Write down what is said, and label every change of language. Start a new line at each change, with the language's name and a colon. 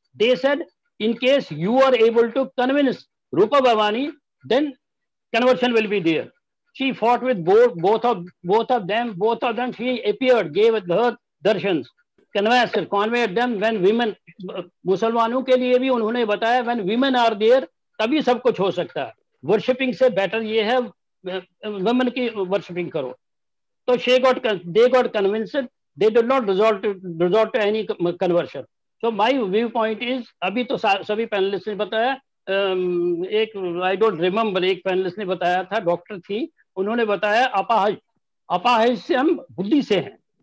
English: They said, in case you are able to convince Rupa Bhavani, then conversion will be there. She fought with both of them. She appeared, gave her darshans, conveyed them when women,
Hindi: मुसलमानों के लिए भी उन्होंने बताया,
English: when women are there,
Hindi: तभी सब कुछ हो सकता है. Worshipping से better ये है, women की worshipping करो.
English: So they got convinced. They did not resort to any conversion. So my viewpoint is,
Hindi: अभी तो सभी पैनलिस्ट ने बताया,
English: I don't remember,
Hindi: एक पैनलिस्ट ने बताया था, डॉक्टर थी, उन्होंने बताया अपाहज से हम बुद्धि से हैं.